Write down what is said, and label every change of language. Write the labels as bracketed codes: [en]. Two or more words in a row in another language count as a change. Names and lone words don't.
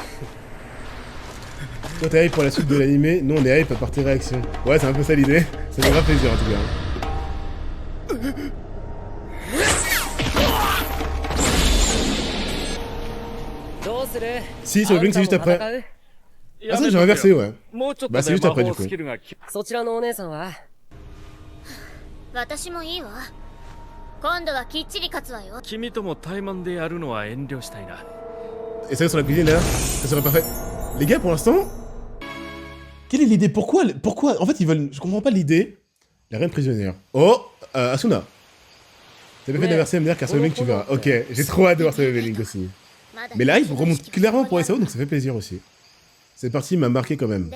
[fr] Toi t'es hype pour la suite de l'animé, nous on est hype par tes réactions. Ouais c'est un peu ça l'idée, ça me fera plaisir en tout cas. Si, sur le Blink c'est juste après. Ah ça j'ai inversé ouais. Bah c'est juste après du coup. [ja] 私もいいわ。今度はきっちり勝つわよ。君とも対マンでやるのは遠慮したいな。 [fr] Et ça sur la cuisine là, ça serait parfait. Les gars pour l'instant, quelle est l'idée? Pourquoi en fait ils veulent, je comprends pas l'idée. La reine prisonnière. Oh, Asuna. T'as bien fait d'inverser MDR car sur le Blink tu verras. Ok, j'ai trop hâte de voir sur le Blink aussi. Mais là il remonte clairement pour SAO donc ça fait plaisir aussi. Cette partie m'a marqué quand même.